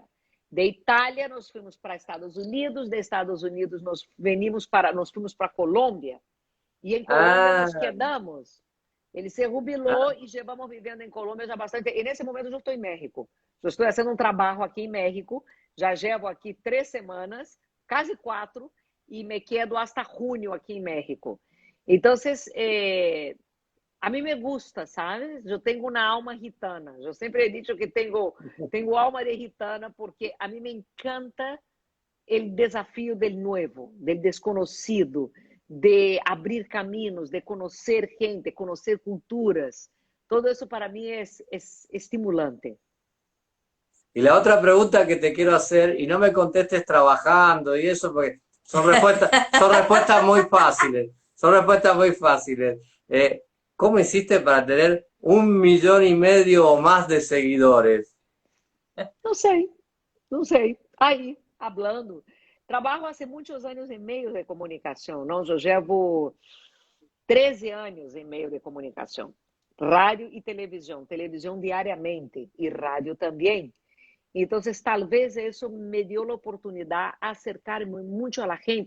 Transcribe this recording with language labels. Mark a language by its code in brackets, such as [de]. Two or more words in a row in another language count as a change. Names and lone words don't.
[pt] De Itália, nós fomos para Estados Unidos, de Estados Unidos nós fomos para Colômbia, e em Colômbia [es] nos quedamos. [pt] Ele se jubilou e já vamos vivendo em Colômbia já bastante. E nesse momento eu estou em México. Eu estou fazendo um trabalho aqui em México, já llevo aqui 3 semanas, quase 4, e [es] me quedo hasta [pt] junho aqui em México. Então, a mim [es] me gusta, [pt] sabe? Eu tenho uma alma gitana. Eu sempre [es] he dicho [pt] que tenho alma de gitana porque a mim me encanta o desafio do novo, do desconhecido, de abrir caminhos, de conhecer gente, conhecer culturas. Todo isso para mim é estimulante. [es] Y la otra pregunta que te quiero hacer, y no me contestes trabajando y eso, porque son respuestas muy fáciles. Son respuestas muy fáciles. ¿Cómo hiciste para tener 1,5 millones o más de seguidores? [pt] Não sei. Aí, hablando. Trabalho há muitos anos em meio de comunicação. Não, eu levo 13 anos em meio de comunicação. Rádio e televisão. Televisão diariamente e rádio também. Então, talvez isso me deu a oportunidade de acercar-me muito à gente.